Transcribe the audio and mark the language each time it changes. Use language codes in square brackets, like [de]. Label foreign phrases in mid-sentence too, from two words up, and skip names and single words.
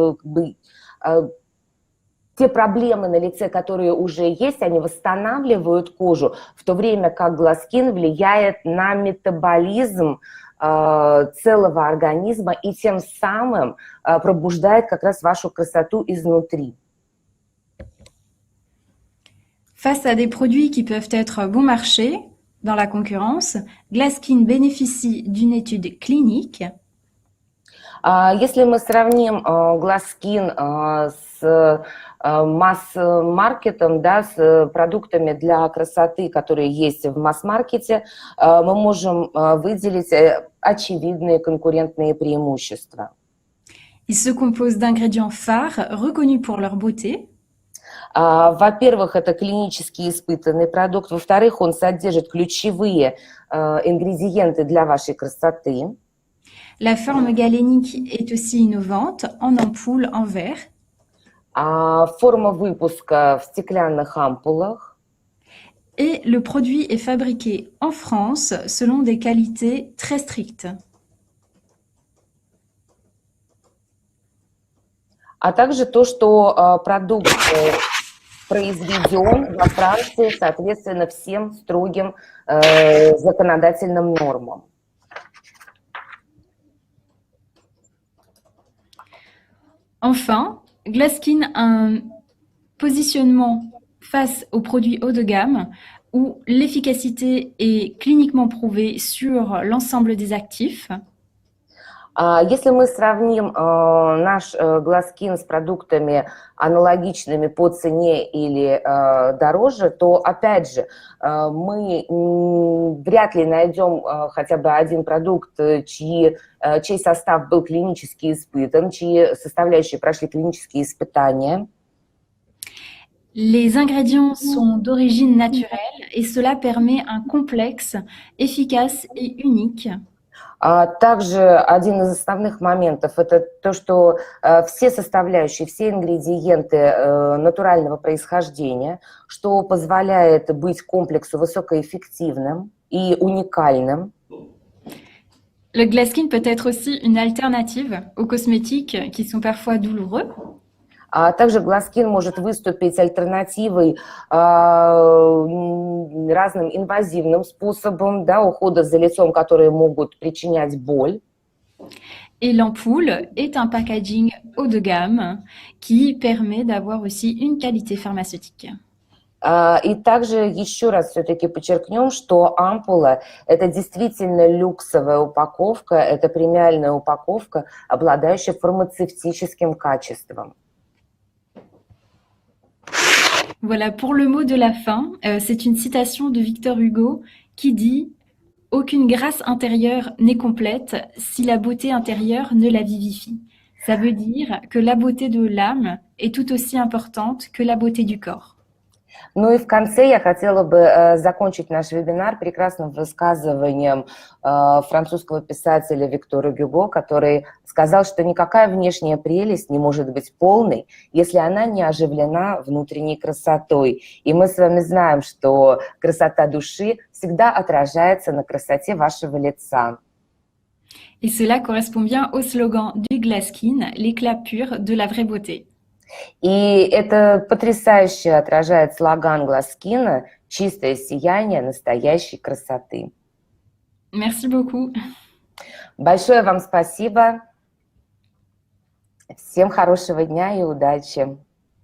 [ru] те проблемы на лице, которые уже есть, они восстанавливают кожу, в то время как Glaskin влияет на метаболизм целого организма и тем самым пробуждает как раз вашу красоту изнутри. [fr] Face à des produits qui peuvent être bon marché dans la concurrence, Glaskin bénéficie d'une étude clinique. [ru] Если мы сравним Glaskin с масс-маркетом, да, с продуктами для красоты, которые есть в масс-маркете, мы можем выделить очевидные конкурентные преимущества. [fr] Il se compose d'ingrédients phares reconnus pour leur beauté. [ru] Во-первых, это клинически испытанный продукт. Во-вторых, он содержит ключевые ингредиенты для вашей красоты. [fr] La forme galénique est aussi innovante, en ampoule en verre. [ru] Форма выпуска в стеклянных ампулах. [fr] Et le produit est fabriqué en France selon des qualités très strictes. [ru] А также то, что продукт произведен во Франции, соответственно, всем строгим законодательным нормам. [fr] Enfin, Glaskin a un positionnement face aux produits haut de gamme où l'efficacité est cliniquement prouvée sur l'ensemble des actifs. [ru] Если мы сравним наш Glaskin с продуктами аналогичными по цене или дороже, то, опять же, мы вряд ли найдем хотя бы один продукт, чей состав был клинически испытан, чьи составляющие прошли клинические испытания. [fr] Les ingrédients sont d'origine naturelle et cela permet un complexe efficace et unique. [ru] Также один из основных моментов – это то, что все составляющие, все ингредиенты натурального происхождения, что позволяет быть комплексу высокоэффективным и уникальным. [fr] Le Glaskin peut être aussi une alternative aux cosmétiques qui sont parfois douloureux. [ru] Также Glaskin может выступить альтернативой разным инвазивным способам, да, ухода за лицом, которые могут причинять боль. [fr] Et l'ampoule est un packaging haut de gamme qui permet d'avoir aussi une qualité pharmaceutique. [ru] И также еще раз все-таки подчеркнем, что ампула – это действительно люксовая упаковка, это премиальная упаковка, обладающая фармацевтическим качеством. [fr] Voilà, pour le mot de la fin, c'est une citation de Victor Hugo qui dit « Aucune grâce intérieure n'est complète si la beauté intérieure ne la vivifie ». Ça veut dire que la beauté de l'âme est tout aussi importante que la beauté du corps. [ru] Ну и в конце я хотела бы закончить наш вебинар прекрасным высказыванием французского писателя Виктора Гюго, который сказал, что никакая внешняя прелесть не может быть полной, если она не оживлена внутренней красотой. И мы с вами знаем, что красота души всегда отражается на красоте вашего лица. [fr] Et cela correspond bien au slogan du Glaskin, l'éclat pur de la vraie beauté. [ru] И это потрясающе отражает слоган Glaskin «Чистое сияние настоящей красоты». [fr] Merci beaucoup. [ru] Большое вам спасибо. Всем хорошего дня и удачи.